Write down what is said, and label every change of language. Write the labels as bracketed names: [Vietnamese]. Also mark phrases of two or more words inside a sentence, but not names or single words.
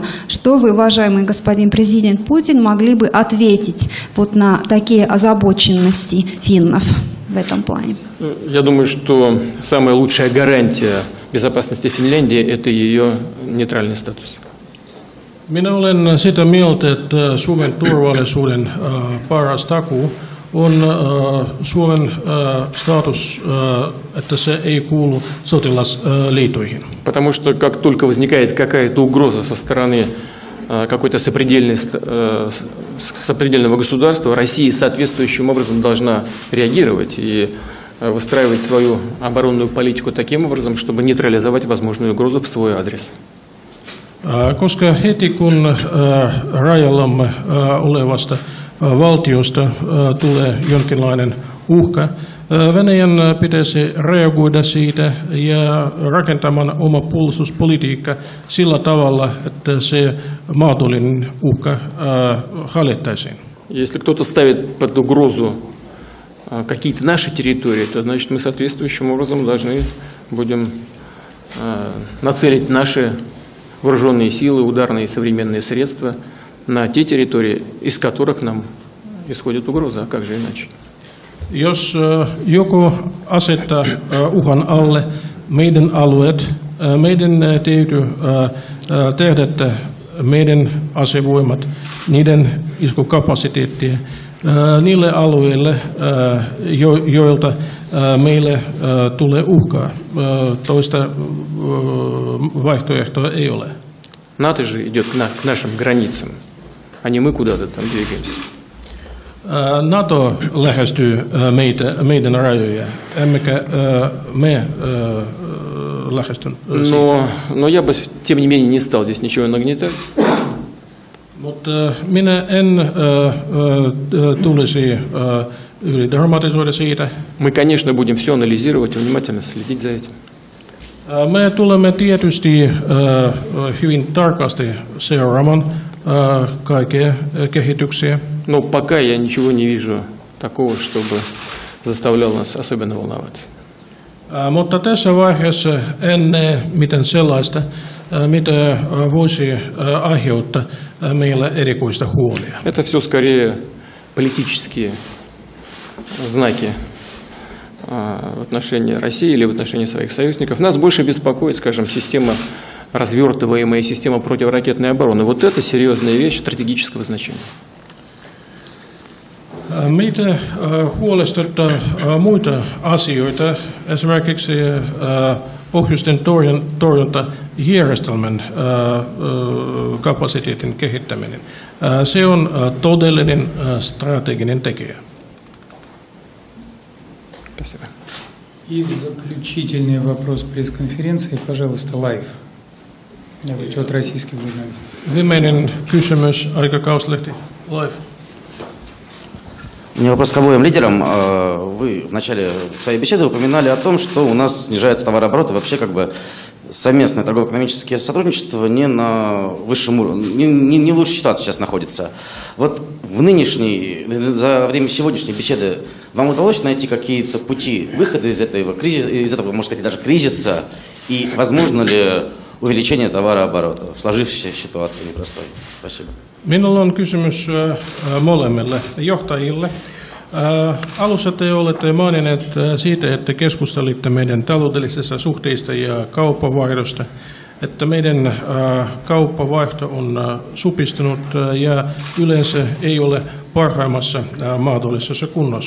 [Russian] Что вы, уважаемый господин президент Путин, могли бы ответить вот на такие озабоченности финнов в этом плане? Я думаю, что самая лучшая гарантия безопасности Финляндии – это ее нейтральный статус. [Finnish] Minä olen sitä mieltä, että Suomen turvallisuuden paras takuu on Suomen status, että se ei kuulu sotilasliitoihin. [Russian] Потому что как только возникает какая-то угроза со стороны какой-то сопредельного государства, Россия соответствующим образом должна реагировать и выстраивать свою оборонную политику таким образом, чтобы нейтрализовать возможную угрозу в свой адрес. [Finnish] Koska heti kun rajallamme olevasta valtiosta tulee jonkinlainen uhka, Venäjän pitäisi reagoida siitä ja rakentamaan oma puolustuspolitiikka sillä tavalla, että se mahdollinen uhka hallittaisiin. [Russian] Если кто-то ставит под угрозу какие-то наши территории, то значит мы соответствующим образом должны будем нацелить наши вооруженные силы, ударные современные средства на те территории, из которых нам исходит угроза, а как же иначе? [Finnish] Jos joku asettaa uhan alle meidän alueet, meidän täytyy tehdä, että meidän asevoimat, niiden iskukapasiteettia niille alueille, joilta meille tulee uhkaa. Toista vaihtoehtoa ei ole. [Russian] НАТО же идет к нашим границам, а не мы куда-то там двигаемся. [Finnish] NATO lähestyy meidän rajoja, emmekä me lähesty. [Russian] Но я бы, тем не менее, не стал здесь ничего нагнетать. [Finnish] Mutta minä en tulisi ylidramatisoida siitä. [Russian] Мы, конечно, будем все анализировать и внимательно следить за этим. [Finnish] Me tulemme tietysti hyvin tarkasti seuraamaan kaikkia kehityksiä. [Russian] Но пока я ничего не вижу такого, чтобы заставляло нас особенно волноваться. Mutta tässä vaiheessa en näe mitään sellaista, mitä voisi aiheuttaa meille erikoista huolia. Это все скорее политические знаки в отношении России или в отношении своих союзников. Нас больше беспокоит, скажем, система развертываемая, система противоракетной обороны. Вот это серьезная вещь стратегического значения. [Finnish] Meitä huolestuttaa muita asioita, esimerkiksi pohjoisten torjuntajärjestelmän kapasiteetin kehittäminen. Se on todellinen strateginen tekijä. [Russian] Спасибо. И заключительный вопрос пресс-конференции, пожалуйста, лайв. От российских журналистов. [Finnish] Viimeinen kysymys, aikakauslehti, live. [Russian] У меня вопрос к обоим лидерам. Вы в начале своей беседы упоминали о том, что у нас снижается товарооборот и вообще как бы совместное торгово-экономическое сотрудничество не на высшем уровне, не в лучшей ситуации сейчас находится. Вот в нынешней, за время сегодняшней беседы вам удалось найти какие-то пути выхода из этого кризиса, можно сказать, даже кризиса, и возможно ли увеличение товарооборота в сложившейся ситуации непростой? Спасибо. [Finnish] Minulla on kysymys molemmille johtajille. Alussa te olette maininneet siitä, että keskustelitte meidän taloudellisista suhteista ja kauppavaihdosta, että meidän kauppavaihto on supistunut ja yleensä ei ole parhaimmassa mahdollisessa kunnossa.